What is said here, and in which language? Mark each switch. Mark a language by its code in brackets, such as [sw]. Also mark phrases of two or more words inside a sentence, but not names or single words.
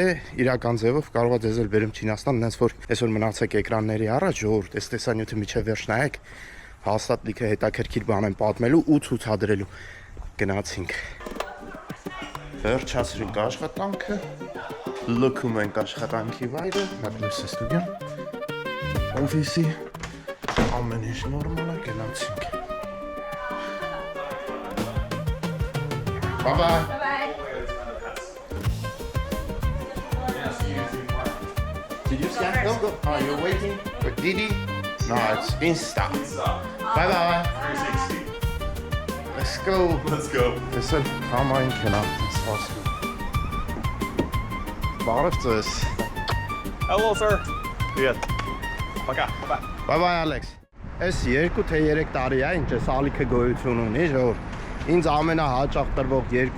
[hy] իրական ձևով կարող է ձեզ էլ բերեմ Չինաստան, այնց որ այսօր մնացեք էկրանների առաջ, ժողովուրդ, այս տեսանյութը միջև վերջ նայեք, հաստատ լիքը հետաքրքիր բան եմ պատմելու ու ցուցադրելու։ Գնացինք։ Վերջացրինք աշխատանքը, լքում ենք աշխատանքի վայրը, մտնես ստուդիան, օֆիսի, ամեն ինչ նորմալ է, գնացինք։ [en] Bye bye. Did you scan? Go. Oh, you're waiting for Didi? No, it's Insta. Bye bye. 360. Let's go. Let's go. Listen, come on, cannot. It's possible. [hy] Բարև ձեզ։ [en] Hello, sir. [ru] Привет. Пока. [en] Bye. Bye bye, Alex. [hy] Այս 2 թե 3 տարի է, ինչ էս ալիքը գոյություն ունի, ժողովուրդ։ Ինձ ամենահաճախ տրվող 2